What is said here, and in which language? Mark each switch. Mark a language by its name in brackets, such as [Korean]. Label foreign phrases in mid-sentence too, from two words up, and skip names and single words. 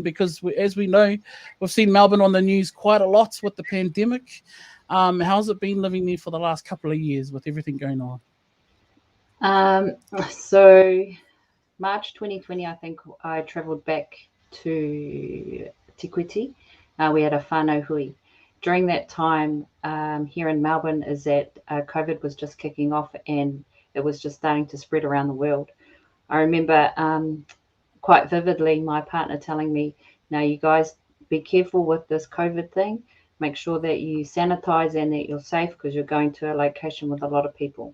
[English] Because as we know, we've seen Melbourne on the news quite a lot with the pandemic. How's it been living there for the last couple of years with everything going on? So March 2020, I think I travelled back to Te Kuiti. We had a [Māori] whānau hui. [English] During that time, here in Melbourne, is that COVID was just kicking off and it was just starting to spread around the world. I remember quite vividly my partner telling me, now you guys be careful with this COVID thing. Make sure that you sanitize and that you're safe because you're going to a location with a lot of people.